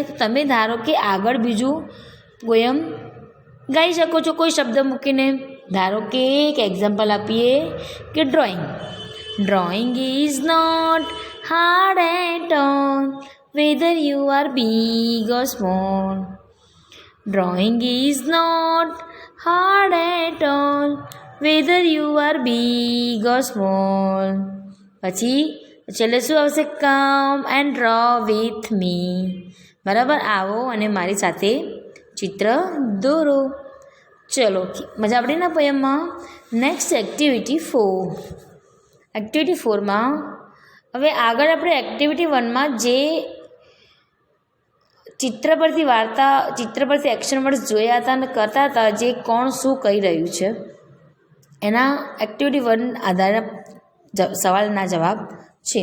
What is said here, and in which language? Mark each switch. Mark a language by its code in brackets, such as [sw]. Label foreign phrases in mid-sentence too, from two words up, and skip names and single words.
[gu] તો તમે ધારો કે આગળ બીજું પોયમ ગાઈ શકો છો કોઈ શબ્દ મૂકીને. ધારો કે એક એક્ઝામ્પલ આપીએ કે ડ્રોઈંગ. [en] Drawing is not hard at all, whether you are big or small. Drawing is not hard at all, whether you are big or small. [gu] પછી છેલ્લે શું આવશે? [en] come and draw with me. [gu] બરાબર, આવો અને મારી સાથે ચિત્ર દોરો. ચલો, મજા પડી ને પોયમમાં? [en] Next activity 4. [gu] એક્ટિવિટી 4માં હવે આગળ આપણે એક્ટિવિટી 1માં જે ચિત્ર પરથી [en] action words [gu] જોયા હતા અને કરતા હતા, જે કોણ શું કહી રહ્યું છે એના એક્ટિવિટી 1 આધારે સવાલના જવાબ છે.